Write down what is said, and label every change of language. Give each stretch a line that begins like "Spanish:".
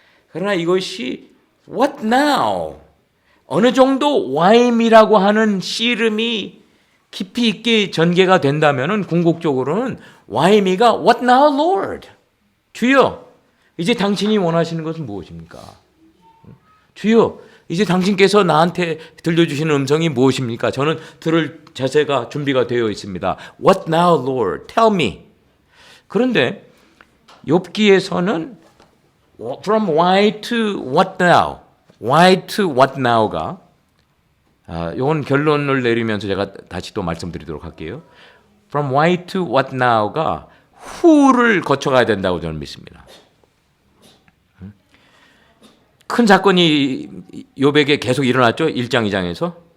Korean: 그러나 이것이
English: What now?
Korean: 어느 정도
English: Why me
Korean: 라고 하는 씨름이 깊이 있게 전개가 된다면은 궁극적으로는 Why me가
English: What now, Lord?
Korean: 주여, 이제 당신이 원하시는 것은 무엇입니까? 주여, 이제 당신께서 나한테 들려주시는 음성이 무엇입니까? 저는 들을 자세가 준비가 되어 있습니다.
English: What now, Lord? Tell me.
Korean: 그런데 욥기에서는
English: From why to what now? Why to what now
Korean: 가 이건 결론을 내리면서 제가 다시 또 말씀드리도록 할게요.
English: From why to what now가 who를
Korean: 거쳐가야 된다고 저는 믿습니다. 큰 사건이 욥에게 계속 일어났죠. 1장, 2장에서.